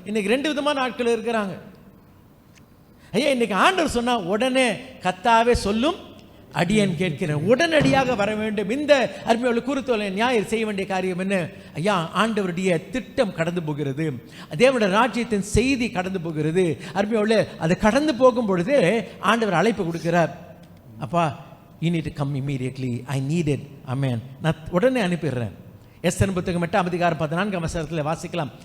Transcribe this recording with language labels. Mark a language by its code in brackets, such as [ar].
[ta] இன்னைக்கு 2 விதமான ஆட்கள் இருக்கிறாங்க. ஐயா இன்னைக்கு ஆண்டவர் சொன்னா உடனே கத்தாவே சொல்லும் அடியேன் கேட்கிறேன், உடனடியாக வர வேண்டும். இந்த அருமையோட குருத்தோலை ஞாயிறு செய்ய வேண்டிய காரியம் என்ன? ஐயா ஆண்டவருடைய திட்டம் கடந்து போகிறது, தேவனுடைய ராஜ்யத்தின் செய்தி கடந்து போகிறது. அருமையோட அது கடந்து போகும் பொழுது ஆண்டவர் அழைப்பு கொடுக்கிறார். [en] அப்பா you need to come immediately, I need it. [ta] Amen. நான் உடனே அனுப்பிடுறேன். எஸ்தரின் புத்தகம் 8ஆம் அதிகாரம் 14ஆம் வசனத்தில் வாசிக்கலாம்.